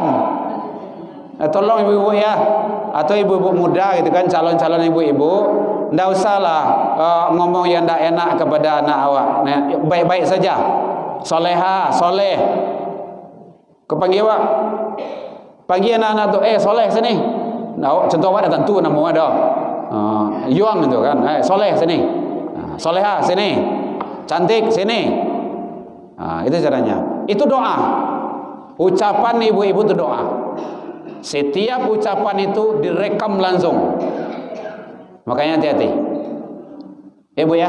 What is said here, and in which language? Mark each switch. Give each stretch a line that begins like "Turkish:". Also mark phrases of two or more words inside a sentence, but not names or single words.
Indonesian: Tolong ibu-ibu ya, atau ibu-ibu muda gitu kan, calon-calon ibu-ibu, ndak usahlah ngomong yang ndak enak kepada anak awak. Nah, baik-baik saja. Soleha, soleh. Kau panggil awak, panggil anak-anak tu, soleh sini.
Minangkabau: Nah, contoh awak dah tentu nama awak dah.
Indonesian: Yuang itu kan, soleh sini. Soleha sini, cantik sini. Itu caranya. Itu doa. Ucapan ibu-ibu itu doa. Setiap ucapan itu direkam langsung. Makanya hati-hati. Bu ya.